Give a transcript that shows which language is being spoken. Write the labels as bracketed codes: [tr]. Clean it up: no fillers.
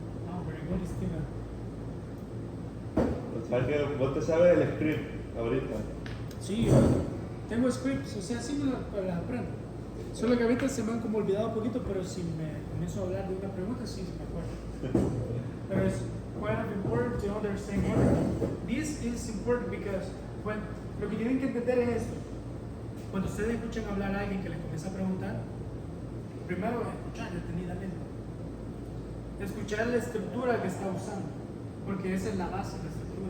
[en] Ah, very good, Steven. [es] O sea que vos te sabes el script ahorita. Sí, yo tengo scripts, o sea, sí me las aprendo. Solo que ahorita se me han como olvidado un poquito, pero si me comienzo a hablar de una pregunta, sí me acuerdo. Pero es [en] quite important to understand everything. This is important because [es] lo que tienen que entender es esto. Cuando ustedes escuchan hablar a alguien que les comienza a preguntar, primero escuchar detenidamente. Escuchar la estructura que está usando, porque esa es la base de la estructura.